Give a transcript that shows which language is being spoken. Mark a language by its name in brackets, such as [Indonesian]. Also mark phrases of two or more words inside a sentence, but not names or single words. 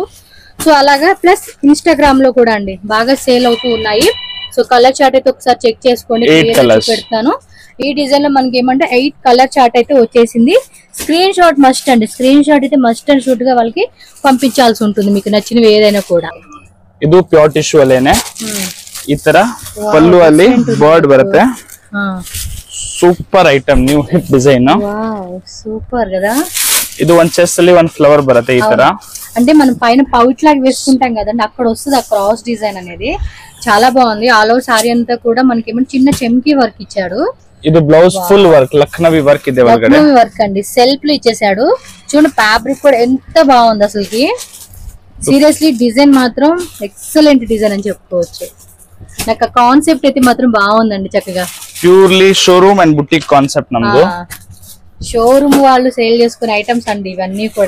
[Telugu] సో అలాగా ప్లస్ ఇన్స్టాగ్రామ్ లో కూడా అండి బాగా సేల్ అవుతూ ఉన్నాయి. సో [English] color chart [Telugu] అయితే ఒకసారి చెక్ చేసుకోండి, పెడతాను. ఈ డిజైన్ లో మనకి ఏమంటే 8 [English] color chart [Telugu] అయితే వచ్చేసింది. [English] screen shot must [Telugu] అండి, [English] screen shot [Telugu] అయితే [English] must and shoot [Telugu] గా వాళ్ళకి పంపించాల్సి ఉంటుంది మీకు నచ్చినవి ఏదైనా కూడా. [Kannada] ಇದು [English] pure tissue [Kannada] ಅಲ್ಲೇನೆ ಈ ತರ ಪಲ್ಲು ಅಲ್ಲಿ ಬರ್ಡ್ ಬರುತ್ತೆ. [English] super item, new hip design. [Telugu] వావ్ సూపర్ కదా. [Kannada] ಇದು ಒಂದ್ ಚೆಸ್ಟ್ ಅಲ್ಲಿ ಒಂದ್ ఫ్లవర్ ಬರುತ್ತೆ ఈ ತರ. [Telugu] అంటే మనం పైన పౌచ్ లాగా వేసుకుంటాం కదండి, అక్కడ వస్తుంది ఆ [English] cross design [Telugu] అనేది. చాలా బాగుంది. [English] all over [Telugu] సారీ అంతా కూడా మనకి ఏమంటే చిన్న చెమ్కీ వర్క్ ఇచ్చాడు. [Kannada] ಇದು [English] blouse full work, [Kannada] లక్నవి వర్క్ ಇದೆ ಒಳಗಡೆ. [Telugu] లక్నవి వర్క్ అండి, సెల్ఫ్ లో ఇచ్చేసాడు. చూడండి ఫ్యాబ్రిక్ కూడా ఎంత బాగుంది అసలుకి. [English] seriously design [Telugu] మాత్రం [English] excellent design [Telugu] అని చెప్పుకోవచ్చు. నాకు ఆ కాన్సెప్ట్ అయితే మాత్రం బాగుందండి చక్కగా. [English] purely showroom and boutique concept [Telugu] నమ్దు. షోరూమ్ వాళ్ళు సేల్ చేసుకునే ఐటమ్స్ అండి ఇవన్నీ కూడా.